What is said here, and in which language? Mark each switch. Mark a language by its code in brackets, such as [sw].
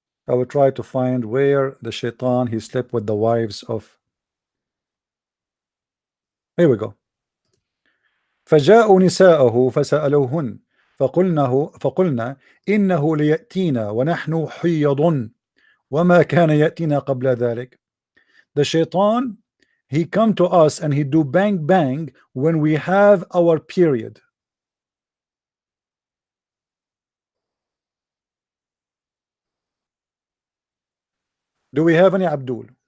[en] I will try to find where the shaitan he slept with the wives of. Here we go. [ar] فجاءوا نساءه فسألوهن فقلنا إنه ليأتينا ونحن حيض وما كان يأتينا قبل ذلك. [en] The shaitan he come to us and he do bang bang when we have our period. Do we have any Abdul?